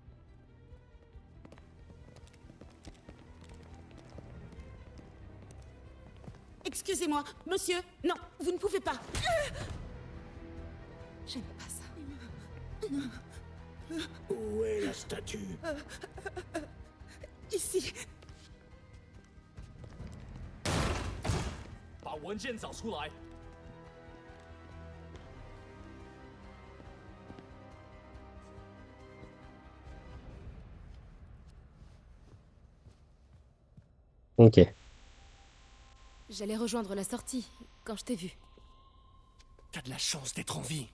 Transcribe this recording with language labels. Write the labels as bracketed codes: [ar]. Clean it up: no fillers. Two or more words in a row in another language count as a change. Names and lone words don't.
[fr] Excusez-moi, monsieur. Non, vous ne pouvez pas. J'aime pas ça. Où est la statue? Ici. [zh] 把文件找出来。 [fr] Ok. J'allais rejoindre la sortie quand je t'ai vu. T'as de la chance d'être en vie.